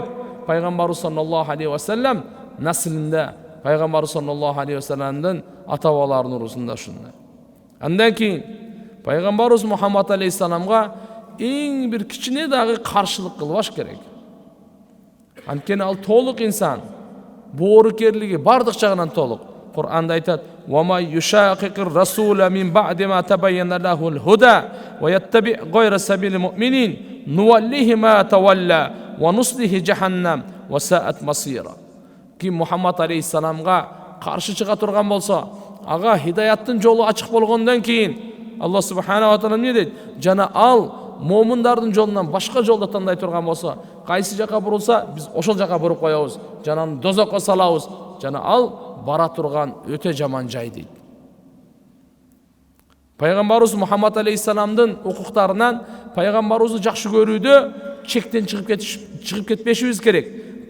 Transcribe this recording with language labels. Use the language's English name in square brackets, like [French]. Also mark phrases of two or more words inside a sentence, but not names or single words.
[Kyrgyz] Пайгамбар [Arabic] صلى الله عليه وسلم [Kyrgyz] наслинде, пайгамбар [Arabic] صلى الله عليه وسلم [Kyrgyz] ата бабаларынын урусунда ушундай. Андан кийин пайгамбарыбыз Мухаммад алейхиссаламга эң бир кичине дагы каршылык кылбаш керек. Анткени ал толук инсан, боорукерлиги бардык жагынан толук. Кур'анда айтат: [Arabic] "وما يشاقق الرسول من بعد ما تبين له الهدى ويتبع غير سبيل المؤمنين نوله ما تولى ونصله جهنم وساءت مصيرا." [Kyrgyz] Ким Мухаммад алейхиссаламга каршы чыга турган болсо, ага хидаяттын жолу ачык болгондон кийин Аллах [Arabic] سبحانه وتعالى [Kyrgyz] эмне дейт? Жана ал момундардын жолунан башка жолду тандай турган болсо, кайсы жака бурулса, биз ошол жака буруп коебуз, жана аны дозокко салабыз. Жана ал бара турган өтө жаман жай дейт. Пайгамбарыбыз Мухаммад алейхиссаламдын укуктарынан пайгамбарыбызды жакшы көрүүдө чектен чыгып кетпешибиз керек.